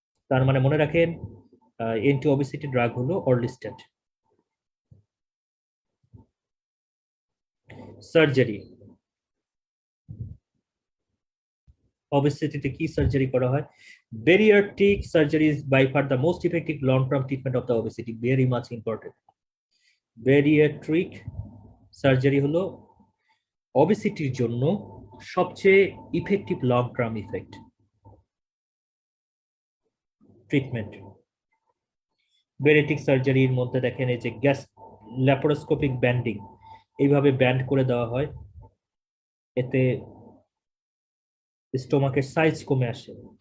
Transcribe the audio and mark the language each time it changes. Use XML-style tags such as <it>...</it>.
<bn>তার মানে মনে রাখেন অ্যান্টি অবিসিটি ড্রাগ হলো অর্লিস্ট্যাট। সার্জারি, obesity কি সার্জারি করা হয়?</bn> <en>Bariatric surgery is by far the most effective long-term treatment of the obesity. Very much important.</en> <bn>Bariatric surgery হলো obesity-র জন্য সবচেয়ে effective long term effect treatment. Bariatric সার্জারির মধ্যে দেখেন এই যে গ্যাস ল্যাপারোস্কোপিক ব্যান্ডিং, এইভাবে ব্যান্ড করে দেওয়া হয়, এতে স্টোমাকের সাইজ কমে আসে।</bn>